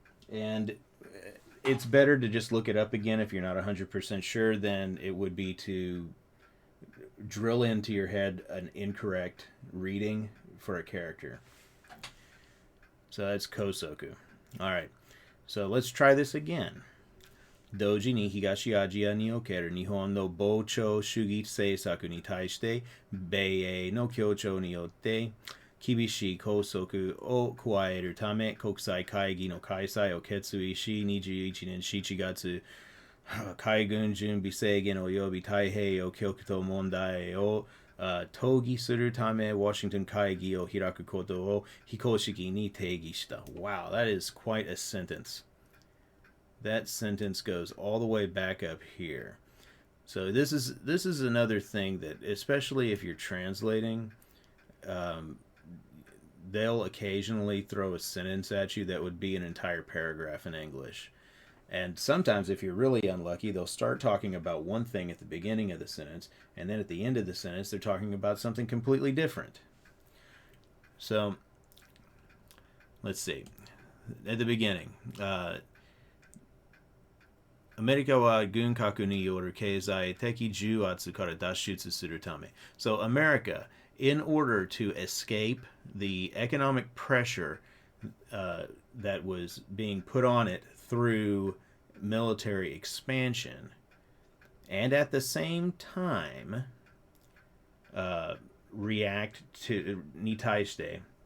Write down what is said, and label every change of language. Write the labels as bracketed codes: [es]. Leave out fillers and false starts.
[en] And it's better to just look it up again if you're not 100% sure than it would be to drill into your head an incorrect reading for a character. So that's kosoku. Alright, so let's try this again. [ja] 同時に東アジアにおける日本の膨張主義政策に対して米英の協調によって厳しい拘束を加えるため国際会議の開催を決意し21年7月海軍準備制限及び太平洋極東問題を討議するためワシントン会議を開くことを非公式に定義した。 [en] Wow, that is quite a sentence. That sentence goes all the way back up here. So this is another thing that, especially if you're translating, they'll occasionally throw a sentence at you that would be an entire paragraph in English. And sometimes, if you're really unlucky, they'll start talking about one thing at the beginning of the sentence, and then at the end of the sentence, they're talking about something completely different. So, let's see. At the beginning, [ja] アメリカは軍拡による経済的重圧から脱出するため. [en] So, America, in order to escape the economic pressure that was being put on it through military expansion, and at the same time react to nitaishite.